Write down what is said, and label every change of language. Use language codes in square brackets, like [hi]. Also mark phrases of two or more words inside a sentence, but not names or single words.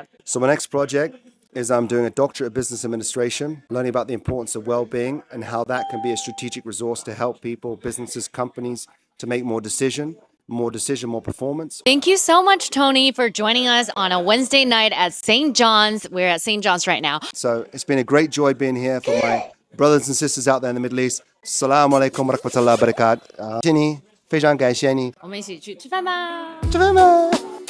[en] So my next project is I'm doing a doctorate of business administration, learning about the importance of well-being and how that can be a strategic resource to help people, businesses, companies to make more decision, more performance. Thank you so much, Tony, for joining us on a Wednesday night at St. John's. We're at St. John's right now. So it's been a great joy being here for my brothers and sisters out there in the Middle East. [ar] السلام عليكم ورحمة الله وبركاته. [zh] 谢谢你，非常感谢你。我们一起去吃饭吧。吃饭吧。